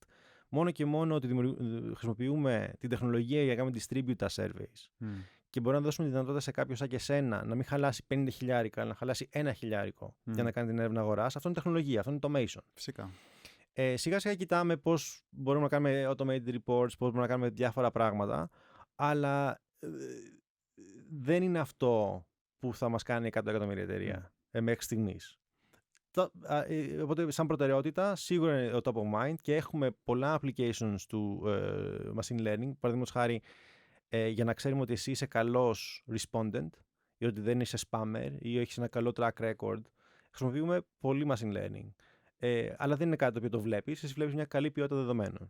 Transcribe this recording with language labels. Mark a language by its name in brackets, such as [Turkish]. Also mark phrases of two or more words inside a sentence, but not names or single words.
[Greek] Μόνο και μόνο ότι χρησιμοποιούμε την τεχνολογία για να κάνουμε distribute τα surveys. Και μπορούμε να δώσουμε τη δυνατότητα σε κάποιον σαν και εσένα να μην χαλάσει 50 χιλιάρικα, αλλά να χαλάσει 1 χιλιάρικο για να κάνει την έρευνα αγοράς. Αυτό είναι τεχνολογία, αυτό είναι automation. Φυσικά. Σιγά σιγά κοιτάμε πώς μπορούμε να κάνουμε [English] automated reports, [Greek] πώς μπορούμε να κάνουμε διάφορα πράγματα, αλλά δεν είναι αυτό που θα μας κάνει 100 εκατομμύρια εταιρεία μέχρι στιγμής. Οπότε, σαν προτεραιότητα, σίγουρα είναι το [English] top of mind [Greek] και έχουμε πολλά applications του [English] machine learning. [Greek] Παραδείγματος χάρη, για να ξέρουμε ότι εσύ είσαι καλός respondent ή ότι δεν είσαι spammer ή έχεις ένα καλό [English] track record, [Greek] χρησιμοποιούμε πολύ [English] machine learning. [Greek] Αλλά δεν είναι κάτι το οποίο το βλέπεις, εσύ βλέπεις μια καλή ποιότητα δεδομένων.